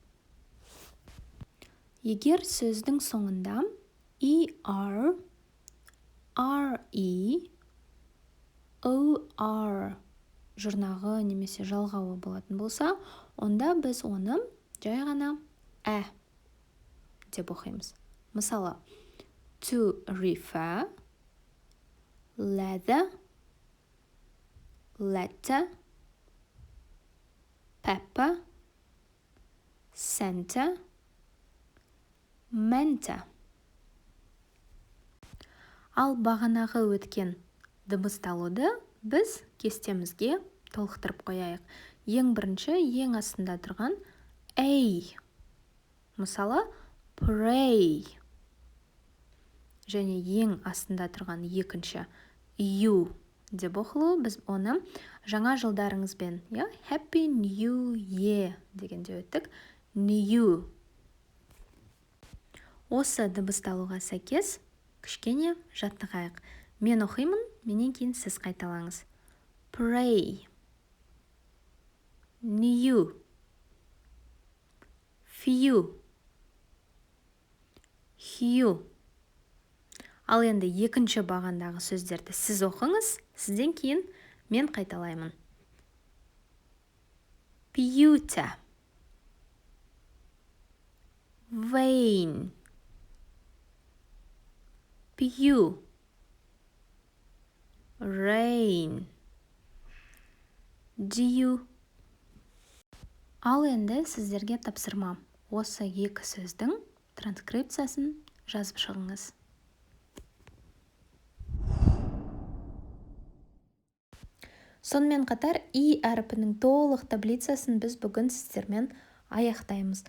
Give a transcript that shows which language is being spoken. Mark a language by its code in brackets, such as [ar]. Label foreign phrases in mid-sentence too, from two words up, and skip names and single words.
[kk] Егер сөздің соңында er, re, or жұрнағы немесе жалғауы болатын болса, онда біз оны жай ғана деп оқимыз. Мысалы, [en] to refer, leather, letter, pepper, center, mentor. [kk] Ал бағанағы өткен дыбысталуды біз кестемізге толықтырып қояйық. Ең бірінші, ең астында тұрған a. Мысалы, pray. Және ең астында тұрған екінші you деп оқылу, біз оны жаңа жылдарыңызбен, [en] Happy New Year [kk] дегенде өттік. [en] New. [kk] Осы дыбысталуға сәйкес кішкене жаттығайық. Мен оқимын, менен кейін сіз қайталаңыз. [en] Pray. New. Few. Hue. [kk] Ал енді екінші бағандағы сөздерді сіз оқыңыз, сізден кейін мен қайталаймын. [en] Pewter. Vain. Pew. Rain. Dew. [kk] Ал енді сіздерге тапсырма. Осы екі сөздің транскрипциясын жазып шығыңыз. Сонымен қатар и әрпінің толық таблицасын біз бүгін сіздермен аяқтаймыз.